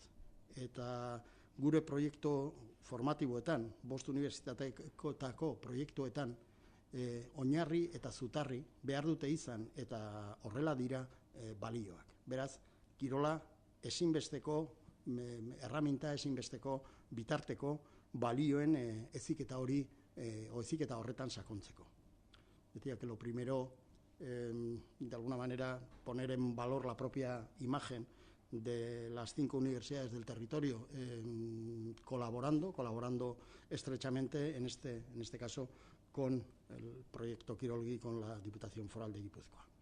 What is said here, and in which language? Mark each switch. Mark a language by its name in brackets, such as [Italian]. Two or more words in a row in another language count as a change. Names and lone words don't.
[Basque] Eta gure proiektu formatiboetan, 5 unibertsitateko proiektuetan, oinarri eta zutarri behar dute izan eta horrela dira balioak. Beraz, kirola ezinbesteko, erraminta ezinbesteko, bitarteko balioen heziketa hori, heziketa horretan sakontzeko. [Spanish] Decía que lo primero, de alguna manera, poner en valor la propia imagen de las 5 universidades del territorio, colaborando estrechamente, en este caso, con el proyecto Kirolgi, con la Diputación Foral de Guipúzcoa.